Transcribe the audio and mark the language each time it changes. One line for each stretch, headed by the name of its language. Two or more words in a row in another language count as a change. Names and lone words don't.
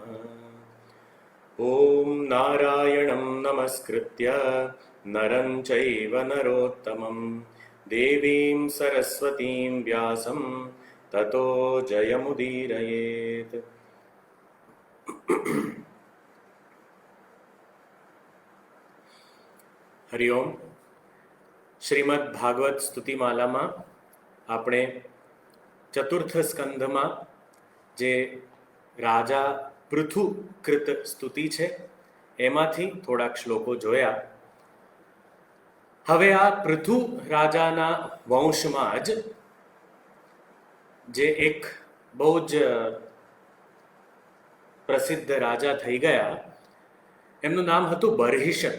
Sanskrit: ॐ नारायणं नमस्कृत्य नरं चैव नरोत्तमं देवीं सरस्वतीं व्यासं ततो जयमुदीरयेत्। हरिओम।
Gujarati: श्रीमद् भागवत स्तुतिमालाમાં આપણે ચતુર્થ સ્કંધમાં જે રાજા પૃથુ કૃત સ્તુતિ છે એમાંથી થોડાક શ્લોકો જોયા। હવે આ પૃથુ રાજાના વંશમાં જ જે એક બહુ જ પ્રસિદ્ધ રાજા થઈ ગયા, એમનું નામ હતું બર્હિષત।